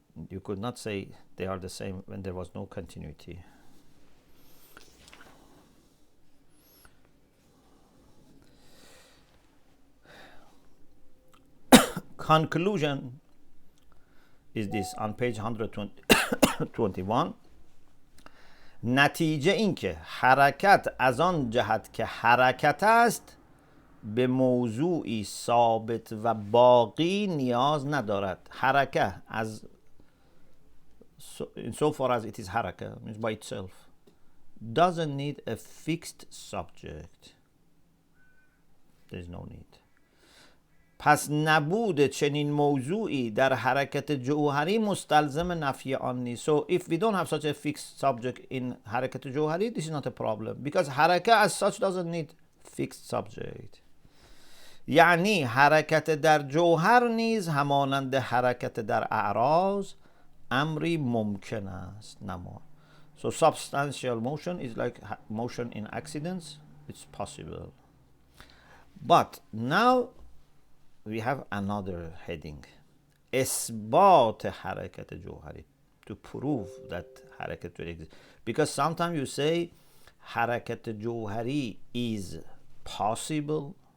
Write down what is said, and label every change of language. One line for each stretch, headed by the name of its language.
English: You could not say they are the same when there was no continuity. conclusion is this on page 121.
Persian: نتیجه این که حرکت از آن جهت که حرکت است به موضوعی ثابت و باقی نیاز ندارد.
English: حرکت as so far as it is حرکت means by itself doesn't need a fixed subject. There is no need.
Persian: پس نبود چنین موضوعی در حرکت جوهری مستلزم نفی آن نیست.
English: So if we don't have such a fixed subject in حرکت جوهری, this is not a problem because حرکت as such doesn't need fixed subject.
Persian: یعنی حرکت در جوهر نیز همانند حرکت در اعراض امری ممکن است. نما.
English: So substantial motion is like motion in accidents. It's possible. But now we have another heading.
Persian: اثبات حرکت جوهری.
English: To prove that حرکت will exist. Because sometimes you say حرکت جوهری is possible.